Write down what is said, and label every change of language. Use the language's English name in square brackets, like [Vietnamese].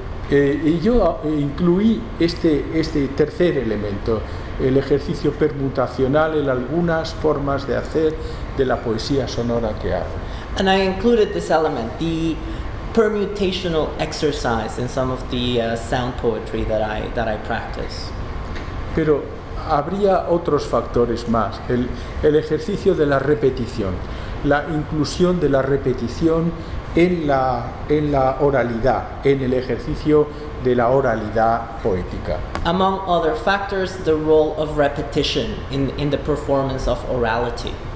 [Spanish] Y yo incluí este tercer elemento, el ejercicio permutacional en algunas formas de hacer de la poesía sonora que hago. [English] And I included this element, the permutational exercise, in some of the sound poetry that I practice. [Spanish] Pero habría otros factores más, el ejercicio de la repetición, la inclusión de la repetición en la oralidad, en el ejercicio de la oralidad poética. [English] Among other factors, the role of repetition in the performance of orality.